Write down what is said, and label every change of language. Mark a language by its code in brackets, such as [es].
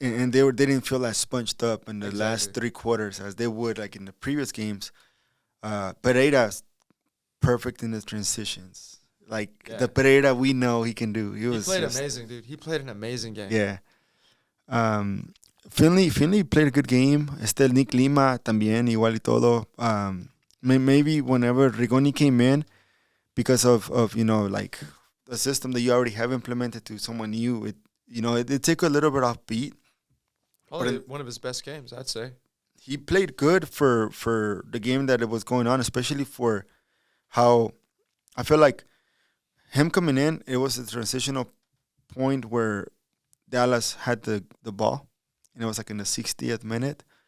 [en] And they didn't feel as sponged up in the last 3 quarters as they would like in the previous games. Pereira's perfect in the transitions. Like the Pereira we know he can do. He played amazing, dude. He played an amazing game. Yeah. Finley played a good game. [es] Nick Lima también, igual y todo. [en] Maybe whenever Rigoni came in, because of like the system that you already have implemented to someone new, it took a little bit off beat. Probably one of his best games, I'd say. He played good for the game that it was going on, especially for how I feel like him coming in, it was a transitional point where Dallas had the ball, and it was like in the 60th minute.